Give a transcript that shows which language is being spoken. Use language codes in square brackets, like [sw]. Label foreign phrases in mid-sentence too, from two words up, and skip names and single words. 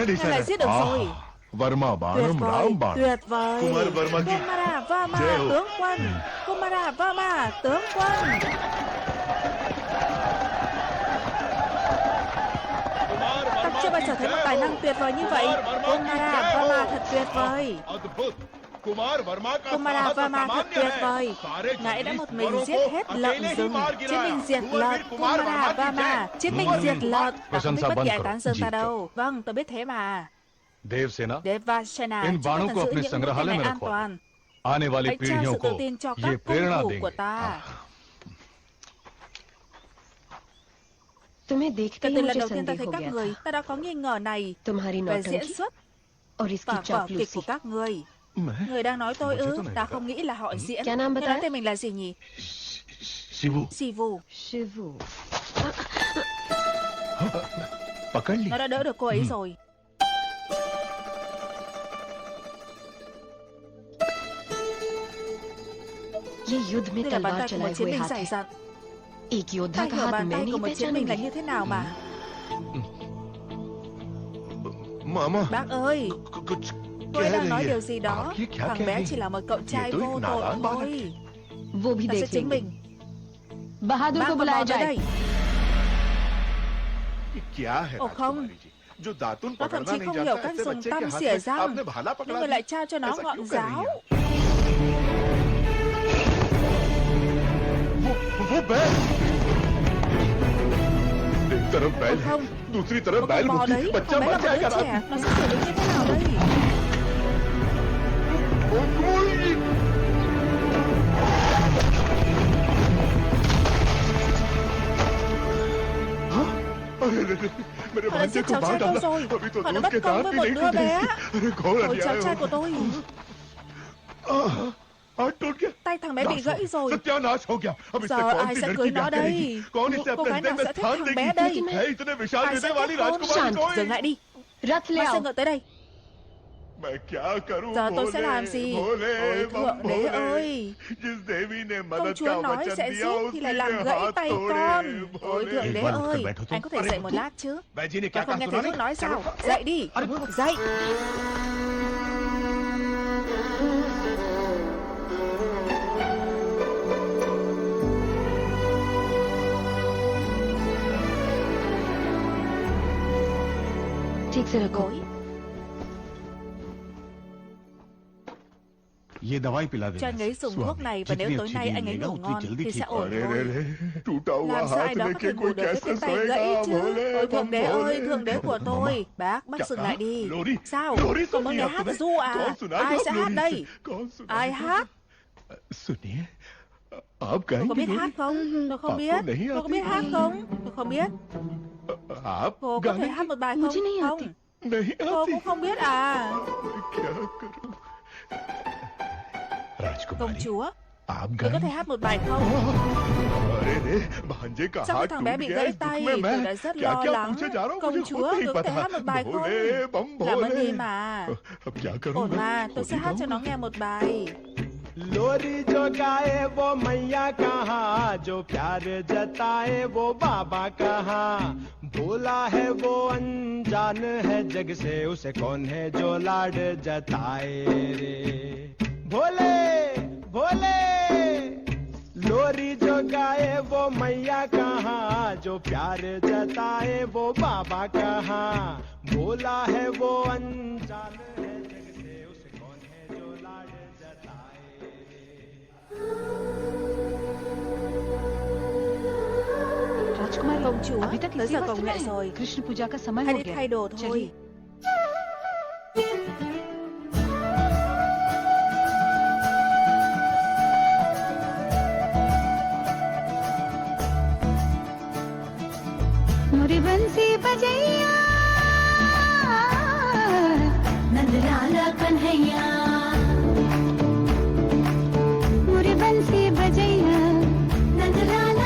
[vi] ngài [hi] निशाना [vi] lại [hi] है। [vi] giết được rồi. [hi] वर्मा [vi] Tuyệt [hi] बाणम [vi] vời, [hi] राम बाण। [vi] tuyệt vời. [hi] Kumar Varma की [vi] Kumara Varma [hi] जय हो। [vi] tướng quân. Kumara Varma tướng quân. Ta chưa bao giờ thấy một tài năng tuyệt vời như vậy. Kumara Varma thật tuyệt vời. [hi] अद्भुत कुमार वर्मा का [vi] Kumara [hi] साहस [vi] Varma [hi] असामान्य [vi] thật tuyệt [hi] है। [vi] vời. [hi] सारे [vi] Ngài đã [hi] जंगली [vi] một mình [hi] सुअरों [vi] giết [hi] को [vi] hết lợn [hi] अकेले ही [vi] rừng. [hi] मार [vi] Chiến [hi] गिराया। [vi] binh diệt [hi] कुंवर [vi] lợn. [hi] वीर कुमार [vi] Kumara [hi] वर्मा की [vi] Varma. [hi] जय। [vi] Chiến binh [hi] कुंवर [vi] diệt [hi] वीर [vi] lợn. Ta không biết [hi] प्रशंसा [vi] bất [hi] बंद [vi] kỳ ai [hi] करो। [vi] tán dương [hi] जी, [vi] ta đâu. Vâng, tôi biết thế mà. [hi] देवसेना, [vi] Devasena, [hi] इन [vi] chúng ta [hi] बाणों [vi] cần [hi] को [vi] giữ [hi] अपने [vi] những [hi] संग्रहालय [vi] mũi tên [hi] में [vi] này an [hi] रखो। [vi] toàn. [hi] आने वाली [vi] Hãy trao [hi] पीढ़ियों [vi] sự [hi] को [vi] tự tin cho [hi] ये [vi] các công [hi] प्रेरणा [vi] thủ [hi] देंगे। [vi] của ta. [hi] तुम्हें देखते [vi] Cả [hi] ही [vi] từ lần [hi] मुझे [vi] đầu tiên ta [hi] संदेह [vi] thấy [hi] हो [vi] các [hi] गया [vi] người, [hi] था [vi] ta đã có nghi ngờ này [hi] तुम्हारी [vi] về diễn [hi] नौटंकी [vi] xuất [hi] और इसकी [vi] và vở kịch [hi] चापलूसी। [vi] của các người. [hi] मैं [vi] Người đang nói tôi [hi] मुझे [vi] ư? [hi] तो नहीं [vi] Ta [hi] पता। [vi] không nghĩ là họ diễn. [hi] क्या नाम [vi] Người [hi] बताया? [vi] nói tên mình là gì nhỉ? [hi] शिवू [vi] Sivu. [hi] शिवू। पकड़ ली। [vi] Nó đã đỡ được cô ấy rồi. [hi] ये युद्ध में [vi] Đây là bàn [hi] तलवार [vi] tay của một [hi] चलाए [vi] chiến [hi] हुए [vi] binh [hi] हाथ [vi] dày [hi] है। [vi] dặn. [hi] एक योद्धा [vi] Ta [hi] का [vi] hiểu [hi] हाथ [vi] bàn [hi] मैं [vi] tay của [hi] नहीं [vi] một chiến binh là [hi] पहचानूंगी। [vi] như thế nào mà. [hi] मामा [vi] Bác ơi, [hi] कुछ [vi] cô ấy [hi] कह [vi] đang [hi] रही [vi] nói [hi] है। [vi] điều gì đó. [hi] आप ये क्या [vi] Thằng [hi] कह [vi] bé [hi] रही [vi] chỉ [hi] हैं? [vi] là một cậu trai [hi] तो एक [vi] vô tội [hi] नादान बालक [vi] thôi. [hi] वो भी [vi] Ta sẽ [hi] देख [vi] chứng [hi] लेंगे। [vi] minh. [hi] बहादुर [vi] Bác [hi] को [vi] con [hi] बुलाया [vi] mau tới [hi] जाए। [vi] đây. [hi] ये क्या है [vi] Ồ không. [hi] राजकुमारी जी? जो दातुन [vi] Nó thậm [hi] पकड़ना [vi] chí [hi] नहीं [vi] không [hi] जानता [vi] hiểu cách [hi] ऐसे [vi] dùng [hi] बच्चे के [vi] tăm [hi] हाथ [vi] xỉa [hi] में [vi] răng. [hi] आपने भाला [vi] Nhưng [hi] पकड़ा [vi] người lại [hi] दिया। [vi] trao cho nó [hi] ऐसा [vi] ngọn [hi] क्यों कर रही [vi] giáo. [hi] हैं? वो बैल एक तरफ बैल [vi] Ồ [hi] है, [vi] không. [hi] दूसरी तरफ [vi] Có [hi] बैल [vi] con bò [hi] मुक्ति [vi] đấy, [hi] बच्चा [vi] con bé [hi] मर [vi] là một [hi] जाएगा [vi] đứa trẻ, [hi] रात [vi] nó sẽ xử lý như thế nào đây? [hi] मेरे [vi] Họ đã [hi] भांजे [vi] giết [hi] को [vi] cháu [hi] मार [vi] trai tôi [hi] डाला [vi] rồi. [hi] अभी तो [vi] Họ đã [hi] दूध [vi] bắt [hi] के [vi] con [hi] दांत [vi] với [hi] भी [vi] một [hi] नहीं [vi] đứa [hi] टूटे [vi] bé. [hi] अरे कौन [vi] Ôi cháu trai của tôi. [hi] हाथ टूट गया [vi] Tay thằng bé bị gãy rồi. [hi] सत्यानाश हो गया अब इससे [vi] Giờ [hi] कौन [vi] ai [hi] सी [vi] sẽ [hi] लड़की [vi] cưới [hi] ब्याह [vi] nó [hi] करेगी [vi] đây? [hi] कौन इसे [vi] Cô [hi] अपने [vi] gái [hi] हृदय [vi] nào [hi] में [vi] sẽ thích [hi] स्थान [vi] thằng [hi] देगी [vi] bé đây? [hi] है इतने विशाल [vi] Ai [hi] हृदय [vi] sẽ [hi] वाली [vi] kết hôn? [hi] राजकुमारी शांत, कोई [vi] Dừng lại đi. [hi] रथ ले [vi] Mang [hi] आओ। [vi] xe ngựa tới đây. [hi] मैं क्या करूं [vi] Giờ tôi sẽ [hi] भोले, [vi] làm gì? [hi] भोले, [vi] Ôi [hi] बम [vi] thượng đế [hi] भोले। [vi] ơi. [hi] जिस देवी ने [vi] Công [hi] मदद का [vi] chúa nói [hi] वचन [vi] sẽ [hi] दिया [vi] giết thì lại [hi] उसी [vi] làm [hi] ने [vi] gãy [hi] हाथ [vi] tay [hi] तोड़े, [vi] con. Ôi [hi] भोले। [vi] thượng đế [hi] एक बार [vi] ơi. [hi] उठकर बैठो तुम। [vi] Anh có thể [hi] अरे [vi] dậy một [hi] तू- [vi] lát chứ? [hi] बैजी ने क्या [vi] Con không [hi] कहा [vi] nghe [hi] सुना [vi] thầy thuốc [hi] नहीं? [vi] nói sao? Dậy đi. Dậy. [hi] ठीक से रखो। [vi] Gối. [hi] ये दवाई पिला [vi] Cho anh ấy dùng thuốc này và nếu tối nay anh ấy ngủ ngon thì sẽ ổn [hi] अरे रे [vi] thôi. [hi] रे, टूटा हुआ [vi] Làm sao ai [hi] हाथ [vi] đó có [hi] लेके [vi] thể ngủ [hi] कोई [vi] được với [hi] कैसे [vi] cái tay gãy [hi] सोएगा [vi] chứ? [hi] भोले [vi] Ôi [hi] बम [vi] thượng đế ơi, [hi] भोले। [vi] thượng đế của tôi. Bác [hi] क्या [vi] dừng [hi] कहा? [vi] lại đi. [hi] लोरी [vi] Sao? [hi] लोरी [vi] Còn muốn [hi] सुनिए [vi] nghe [hi] आप [vi] hát [hi] तुम्हें? [vi] ru à? [hi] कौन सुनाएगा [vi] Ai [hi] आप [vi] sẽ [hi] लोरी [vi] hát [hi] से? [vi] đây? [hi] कौन [vi] Ai [hi] सुनाएगा? [vi] hát? [hi] सुनिए आप [vi] Tôi [hi] गाएंगे [vi] có biết [hi] लोरी? [vi] hát không? Tôi không [hi] आपको [vi] biết. [hi] नहीं [vi] Tôi có [hi] आती? [vi] biết hát không? Tôi không biết. [hi] आप [vi] Cô có thể [hi] गाने [vi] hát một bài không? [hi] मुझे नहीं [vi] Không. [hi] आती। नहीं [vi] Cô [hi] आती [vi] cũng không biết à? [hi] क्या करूं [vi] Công [hi] राजकुमारी [vi] chúa, [hi] आप [vi] tôi có thể [hi] गाएंगे [vi] hát một bài không? [hi] अरे रे भांजे का [vi] Sau khi [hi] हाथ [vi] thằng [hi] टूट [vi] bé bị [hi] गया [vi] gãy [hi] है, दुख [vi] tay, [hi] में मैं [vi] tôi đã rất [hi] क्या [vi] lo [hi] क्या [vi] lắng. [hi] पूछे जा रहा हूँ [vi] Công [hi] मुझे [vi] chúa, [hi] खुद नहीं [vi] tôi có thể [hi] पता [vi] hát một bài không? [hi] भोले बम [vi] Làm ơn [hi] भोले [vi] đi mà. [hi] अब क्या [vi] Ổn [hi] करूंगा [vi] mà, tôi [hi] खुद [vi] sẽ [hi] ही [vi] hát cho nó [hi] गाऊंगा। [vi] nghe một bài. [hi] लोरी जो गाए वो मैया कहाँ, जो प्यार जताए वो बाबा कहाँ। भोला है वो अनजान है जग से, उसे कौन है जो लाड जताए रे। भोले भोले लोरी जो गाए वो मैया कहाँ, जो प्यार जताए वो बाबा कहाँ। भोला है वो अनजान है जग से, उसे कौन है जो लाड जताए राजकुमारी [vi] Công chúa, [hi] अभी तक [vi] tới [hi] इसी [vi] giờ [hi] वक्त [vi] cầu [hi] में [vi] nguyện rồi. [hi] कृष्ण पूजा का समय [vi] Hãy [hi] हो [vi] đi [hi] गया। [vi] thay đồ thôi. [hi] चलिए। मोरी बंसी बजैया नंदलाला कन्हैया मोरी बंसी बजैया नंदलाला